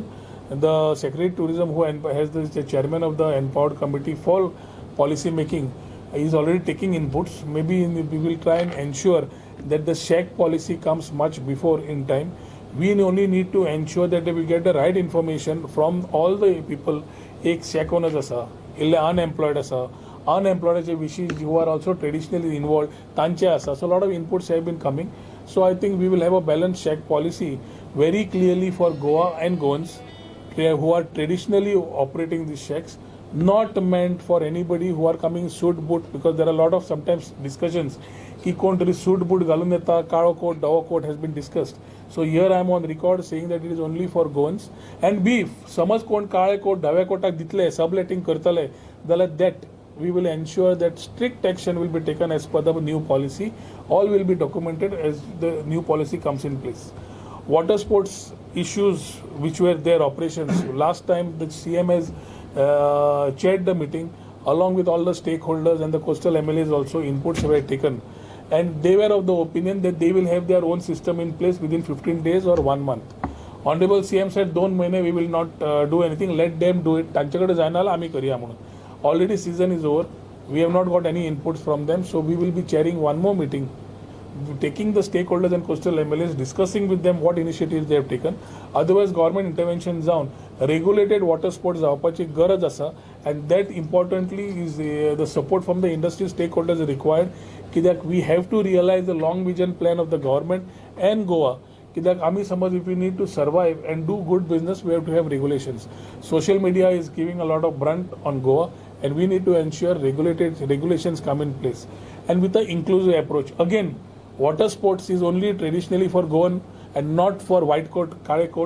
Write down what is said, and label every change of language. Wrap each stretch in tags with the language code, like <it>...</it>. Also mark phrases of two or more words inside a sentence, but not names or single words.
<en>And the Secretary Tourism, who has the chairman of the Empowered Committee for Policy Making, is already taking inputs. Maybe we will try and ensure that the Shack policy comes much before in time. We only need to ensure that we get the right information from all the people.</en> <kok>एक</kok> <en>shack owners</en> <kok>आसा, इल्ले unemployed आसा,</kok> <en>unemployed wishes who are also traditionally involved,</en> <kok>तांचे आसा.</kok> <en>So a lot of inputs have been coming. So I think we will have a balanced shack policy very clearly for Goa and Goans who are traditionally operating these shacks, not meant for anybody who are coming suit boot, because there are a lot of sometimes discussions</en> <kok>की कोण तरी सूट बूट घालून येता, काळो कोट, धवो कोट</kok> <en>has been discussed. So here I am on record saying that it is only for Goans. And B,</en> <kok>समज कोण काळे कोट धव्या कोटाक दितले,</kok> <en>subletting</en> <kok>करतले, जाल्यार</kok> <en>that we will ensure that strict action will be taken as per the new policy. All will be documented as the new policy comes in place. Water sports issues which were there, operations. Last time the CM has chaired the meeting along with all the stakeholders, and the coastal MLAs also inputs were taken. And they were of the opinion that they will have their own system in place within 15 days or 1 month. Honorable CM said, "2 महिने we will not do anything, let them do it.</en> <kok>तांच्याकडे जायना जाल्यार आमी करया म्हणून."</kok> <en>Already season is over. We have not got any inputs from them, so we will be chairing one more meeting, taking the stakeholders and coastal MLAs, discussing with them what initiatives they have taken. Otherwise, government intervention जावन regulated water sports जावपाची गरज आसा, and that importantly is the support from the industry stakeholders required. कित्याक we have to realize the long vision plan of the government and Goa.</en> <kok>कित्याक आमी समज</kok> <en>if we need to survive and do good business, we have to have regulations. Social media is giving a lot of brunt on Goa, and we need to ensure regulations come in place, and with an inclusive approach. Again, water sports is only traditionally for Goan and not for white coat, kale coat.</en>